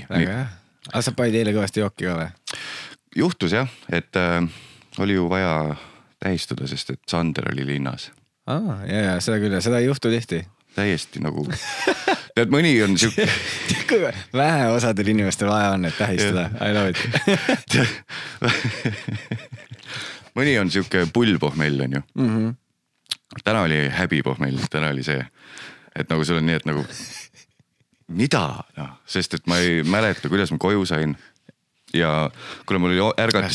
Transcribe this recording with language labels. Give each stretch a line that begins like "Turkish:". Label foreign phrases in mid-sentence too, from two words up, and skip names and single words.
Estonian: Aga sa panid eile kõvasti jooki ka või? Juhtus jah, et oli ju vaja tähistada, sest et Sander oli linnas. Ja, seda küll, seda ei juhtu tihti. Täiesti nagu, tead mõni on siuke... Vähe osadel inimestel vaja on, et tähistada.
English: I love it.
Estonian: Mõni on siuke pullpohmell on ju. Täna oli häbipohmell, täna oli see, et nagu sul on nii, et nagu mida? Sest et ma ei mäleta, kuidas ma koju sain. Ja kuule mul oli ärgatus